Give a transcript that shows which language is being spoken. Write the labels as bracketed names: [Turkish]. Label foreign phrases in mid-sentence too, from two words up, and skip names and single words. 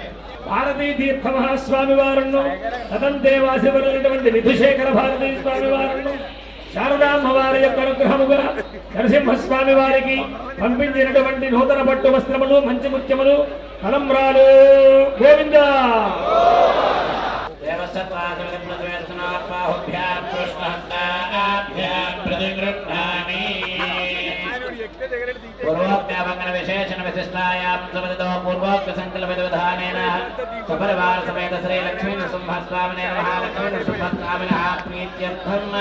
[Telugu] భారతీ తీర్థ మహాస్వామి వారును తదందేవాసివరులైనటువంటి విధుశేఖర భారతీ స్వామి వారును శారదామ్మ వారి యొక్క అనుగ్రహముగా నరసింహస్వామి వారికి పంపించినటువంటి నూతన పట్టు వస్త్రములు మంచి ముత్యములు తలంబ్రాలు గోవింద [Sanskrit] पूर्वोक्तावंगन विशेषण विशिष्टायां समदतो पूर्वोक्त संकल्पित विधानेन सपरिवार समेत श्री लक्ष्मी नृसिंहस्वामिने महालक्ष्मी नृसिंहस्वामिनः प्रीत्यर्थं